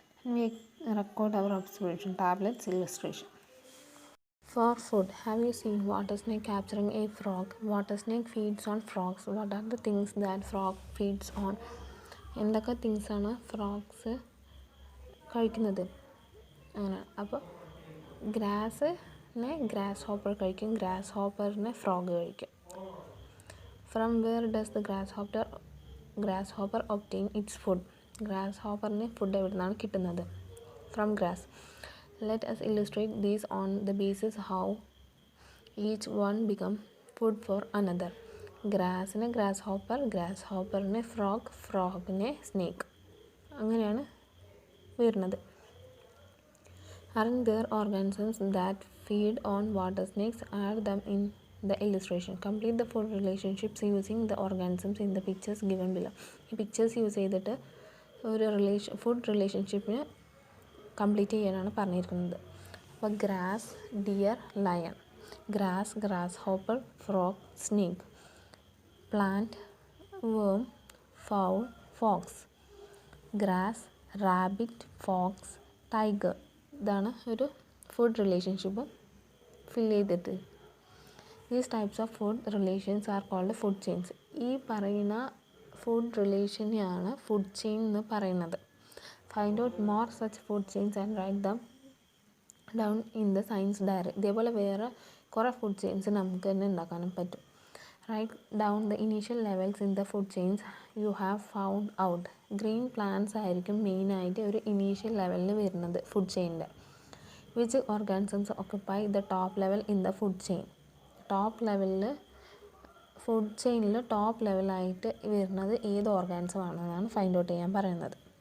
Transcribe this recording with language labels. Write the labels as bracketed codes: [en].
[en] We record our observation. Tablets, illustration. For food, have you seen water snake capturing a frog? Water snake feeds on frogs. What are the things that frog feeds on? [ml] എന്തൊക്കെ തിങ്സാണ് frogs കഴിക്കുന്നത്? അങ്ങനെ. അപ്പോൾ ഗ്രാസിനെ grass hopper കഴിക്കും, grass ഹോപ്പറിനെ frog കഴിക്കും. [en] From where does the grasshopper obtain its food? [ml] Grass ഹോപ്പറിന് food എവിടെ നിന്നാണ് കിട്ടുന്നത്? [en] From grass. Let us illustrate these on the basis how each one become food for another. [ml] ഗ്രാസിന് grass hopper, grass ഹോപ്പറിന് frog, ഫ്രോഗിന് snake, അങ്ങനെയാണ് വരുന്നത്. [en] Aren't there organisms that feed on water snakes? Add them in the illustration. Complete the food relationships using the organisms in the pictures given below. [ml] ഈ pictures use ചെയ്തിട്ട് ഒരു food റിലേഷൻഷിപ്പിന് complete ചെയ്യാനാണ് പറഞ്ഞിരിക്കുന്നത്. [en] അപ്പോൾ grass, deer, lion. Grass, grass hopper, frog, snake. Plant, worm, fowl, fox. Grass, rabbit, fox, tiger. [ml] ഇതാണ് ഒരു food relationship ഫിൽ ചെയ്തിട്ട്. [en] These types of food relations are called food chains. [ml] ഈ പറയുന്ന ഫുഡ് റിലേഷനെയാണ് ഫുഡ് ചെയിൻ എന്ന് പറയുന്നത്. [en] Find out more such food chains and write them down in the science diary. [ml] ഇതേപോലെ വേറെ കുറേ ഫുഡ് ചെയിൻസ് നമുക്ക് തന്നെ ഉണ്ടാക്കാനും പറ്റും. [en] Write down the initial levels in the food chains you have found out. [ml] Green plants ആയിരിക്കും മെയിനായിട്ട് ഒരു ഇനീഷ്യൽ ലെവലിൽ വരുന്നത് food ചെയിനിൻ്റെ. [en] Which organisms occupy the top level in the food chain. [ml] Top ലെവലിൽ ഫുഡ് ചെയിനിൽ ടോപ്പ് ലെവലായിട്ട് വരുന്നത് ഏത് ഓർഗാനിസം ആണെന്നാണ് find out ചെയ്യാൻ പറയുന്നത്.